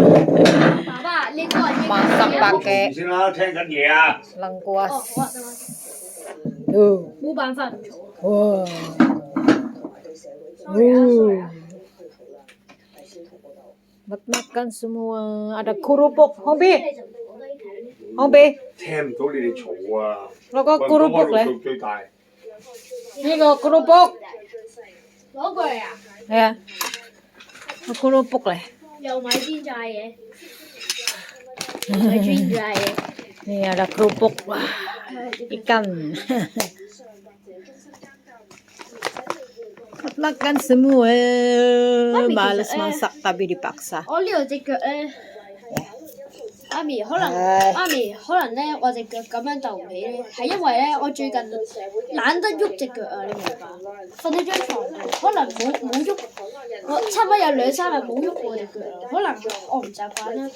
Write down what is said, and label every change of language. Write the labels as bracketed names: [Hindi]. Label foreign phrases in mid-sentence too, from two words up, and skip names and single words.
[Indonesian] Masak pakai lengkuas. Tuh. Wow. Makan semua. Ada kerupuk. Hongbi. [Cantonese] 聽唔到你哋嘈啊！攞個kerupuk嚟。呢個kerupuk。攞過嚟啊？係啊。個kerupuk嚟。又買煎炸嘢。買煎炸嘢。 [Indonesian] Nih ada kerupuk. Wah, ikan. Makan semua. Males masak tapi dipaksa. [Cantonese] 我呢度隻腳咧，媽咪可能咧，我隻腳咁樣鬥唔起咧，係因為咧我最近懶得喐隻腳啊，你明白？瞓喺張床度，可能冇喐，我差唔多有2-3日冇喐過隻腳啦，可能我唔習慣啦。